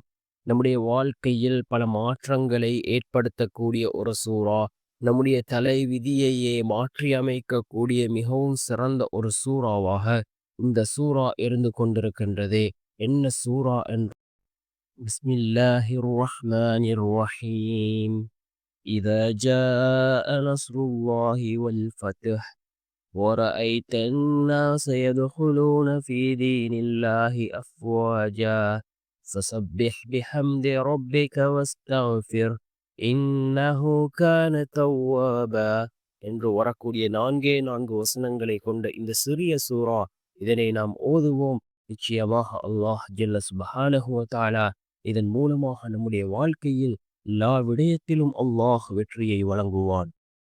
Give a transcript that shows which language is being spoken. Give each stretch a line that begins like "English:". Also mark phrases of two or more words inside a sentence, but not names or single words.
Tamil: நம்முடைய வாழ்க்கையில் பல மாற்றங்களை ஏற்படுத்தக்கூடிய ஒரு சூறா, நம்முடைய தலை விதியையே மாற்றி அமைக்கக்கூடிய மிகவும் சிறந்த ஒரு சூறாவாக இந்த சூறா இருந்து கொண்டிருக்கின்றது. என்ன சூறா என்று
Arabic: بسم الله الرحمن الرحيم. إذا جاء نصر الله والفتح ورأيت الناس يدخلون في دين الله أفواجا فسبح بحمد ربك واستغفر إنه كان توابا
Tamil: என்று வரக்கூடிய 4 வசனங்களை கொண்ட இந்த சிறிய சூறா, இதனை நாம் ஓதுவோம். நிச்சயமாக அல்லாஹ்
Arabic: جل سبحانه وتعالى
Tamil: இதன் மூலமாக நம்முடைய வாழ்க்கையில் எல்லா விடயத்திலும் அல்லாஹ் வெற்றியை வழங்குவான்.